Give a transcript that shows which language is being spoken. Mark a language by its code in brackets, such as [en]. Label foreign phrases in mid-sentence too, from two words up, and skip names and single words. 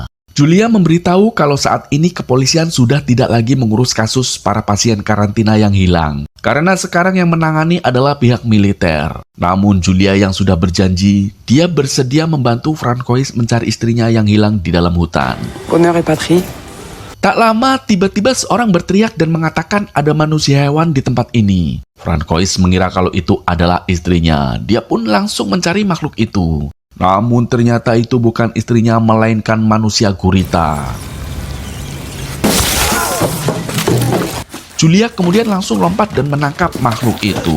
[id] Julia memberitahu kalau saat ini kepolisian sudah tidak lagi mengurus kasus para pasien karantina yang hilang. Karena sekarang yang menangani adalah pihak militer. Namun Julia yang sudah berjanji, dia bersedia membantu Francois mencari istrinya yang hilang di dalam hutan. [fr] Honneur et patrie. [id] Tak lama, tiba-tiba seorang berteriak dan mengatakan ada manusia hewan di tempat ini. Francois mengira kalau itu adalah istrinya. Dia pun langsung mencari makhluk itu. Namun ternyata itu bukan istrinya, melainkan manusia gurita. Julia kemudian langsung lompat dan menangkap makhluk itu.